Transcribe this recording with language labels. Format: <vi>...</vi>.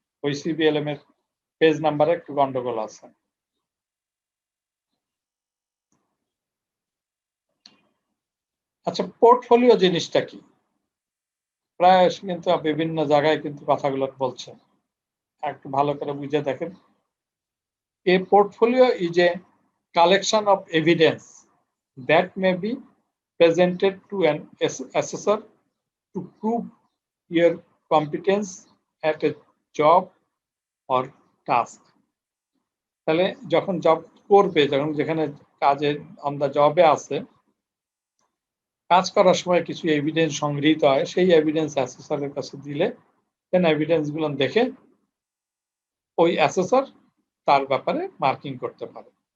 <bn>ওই সিবিএলএম এর পেজ নাম্বারে একটু গন্ডগোল আছে। আচ্ছা, পোর্টফোলিও জিনিসটা কি? প্রায় কিন্তু বিভিন্ন জায়গায় কিন্তু কথাগুলো বলছে, একটু ভালো করে বুঝে দেখেন।</bn> <en>A portfolio is a collection of evidence that may be presented to an assessor to prove your competence at a job or task.</en> <bn>তাহলে যখন জব করবে, যখন যেখানে কাজে অন দা জবে আছে, কাজ করার সময় কিছু এভিডেন্স সংগৃহীত হয়, সেই এভিডেন্স অ্যাসেসরের কাছে দিলে দেন এভিডেন্স গুলো দেখে ওই অ্যাসেসর তার ব্যাপারে মার্কিং করতে পারে।</bn>